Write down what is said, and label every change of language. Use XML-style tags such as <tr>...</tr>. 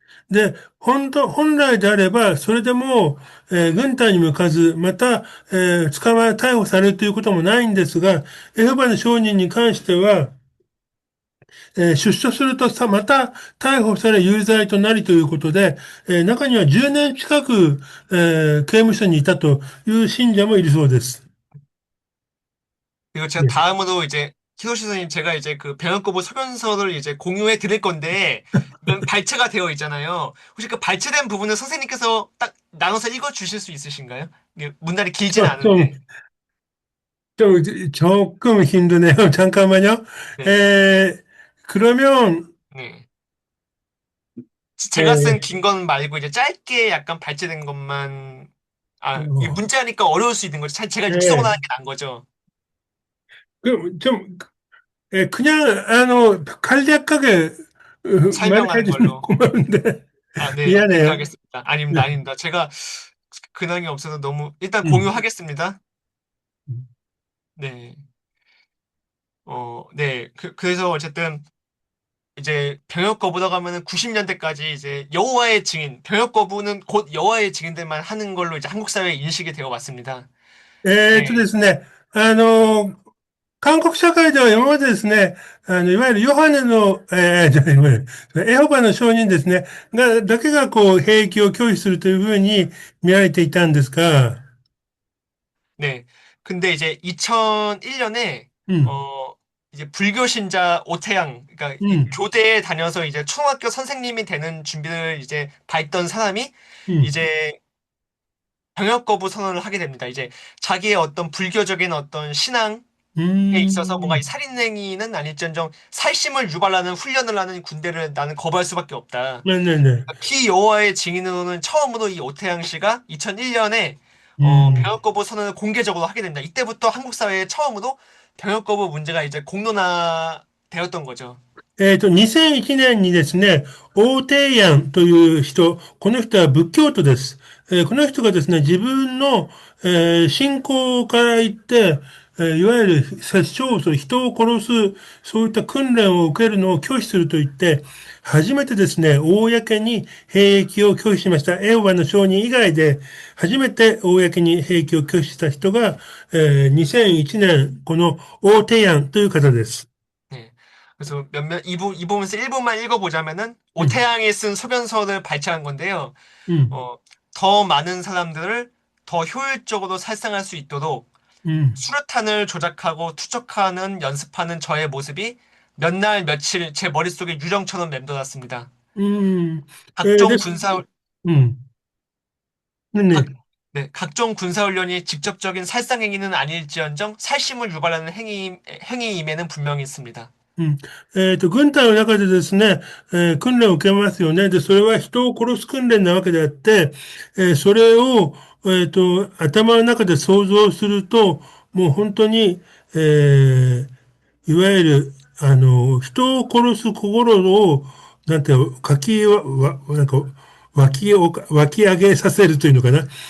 <ja>で、本来であれば、それでもう、軍隊に向かず、また、逮捕されるということもないんですが、エホバの証人に関しては、出所するとさ、また逮捕され有罪となりということで、中には10年近く、刑務所にいたという信者もいるそうです。</ja> <ko>그리고 제가 네. 다음으로 이제 희도시 선생님 제가 이제 그 병역거부 소견서를 이제 공유해 드릴 건데 발췌가 되어 있잖아요. 혹시 그 발췌된 부분을 선생님께서 딱 나눠서 읽어 주실 수 있으신가요? 이게 문단이 길지는 아, 좀, 않은데. 좀, 조금 힘드네요. 잠깐만요. 네. 에, 그러면, 네. 제가 쓴 에, 긴 건 말고 이제 짧게 약간 발췌된 것만 이 어, 문자니까 어려울 수 있는 거죠. 제가 육성을 하는 에, 게 나은 거죠. 좀, 그냥, 간략하게, 말해 설명하는 주면 걸로. 고마운데. 아, 네. 그렇게 미안해요. 하겠습니다. 아닙니다. 네. 아닙니다. 제가 근황이 없어서 너무 일단 음. 공유하겠습니다. 네. 네. 그래서 어쨌든 이제 병역 거부라고 가면은 90년대까지 이제 여호와의 증인, 병역 거부는 곧 여호와의 증인들만 하는 걸로 이제 한국 사회에 인식이 되어 왔습니다.</ko> <ja>で</ja> <ko>예,</ko> <ja>すね、韓国社会では今までですね、いわゆるヨハネの、じゃあいわゆるエホバの証人ですね、だけがこう、兵役を拒否するというふうに見られていたんですが、</ja> <ko>네. 근데 이제 2001년에,</ko> <ja>うん、</ja> <ko>어, 이제 불교 신자 오태양, 그러니까</ko> <ja>うん、</ja> <ko>교대에 다녀서 이제 초등학교 선생님이 되는 준비를 이제 밟던 사람이</ko> <ja>うん、</ja> <ko>이제 병역 거부 선언을 하게 됩니다. 이제 자기의 어떤 불교적인 어떤 신앙에 うー 있어서 뭔가 이 ん、 살인행위는 아닐지언정 살심을 유발하는 훈련을 하는 군대를 나는 거부할 수밖에 없다.</ko> <ja>ねねね、</ja> <ko>피여호와의 증인으로는 처음으로 이 오태양 씨가 2001년에</ko> <ja>うん。</ja> <ko>병역 거부 선언을 공개적으로 하게 됩니다. 이때부터 한국 사회에 처음으로 병역 거부 문제가 이제 공론화 되었던 거죠.</ko> <ja>2001年にですね、大帝安という人、この人は仏教徒です。この人がですね、自分の、信仰から言って、いわゆる殺傷を人を殺す、そういった訓練を受けるのを拒否すると言って、初めてですね、公に兵役を拒否しました。エホバの証人以外で、初めて公に兵役を拒否した人が、2001年、この大帝安という方です。</ja> <ko>네. 그래서 이 부분에서 일부만 읽어보자면은</ko> <ja>うん、</ja> <ko>오태양이 쓴 소견서를 발췌한 건데요.</ko> <ja>うん、</ja> <ko>어, 더 많은 사람들을 더 효율적으로 살상할 수 있도록</ko> <ja>うん。</ja> <ko>수류탄을 조작하고 투척하는 연습하는 저의 모습이 몇 날 며칠 제 머릿속에 유령처럼 맴돌았습니다.</ko> <ja>うん。</ja> <ko>각종</ko> <ja>です。</ja> <ko>군사</ko> <ja>うん。ね</ja> <ko>각,</ko> <ja>ね。</ja> <ko>네, 각종 군사훈련이 직접적인 살상행위는 아닐지언정 살심을 유발하는 행위임에는 분명히 있습니다.</ko> <ja>うん。軍隊の中でですね、訓練を受けますよね。で、それは人を殺す訓練なわけであって、それを、頭の中で想像すると、もう本当に、いわゆる、人を殺す心を、なんて、書きわ、わ、なんか、湧き上げさせるというのかな。</ja>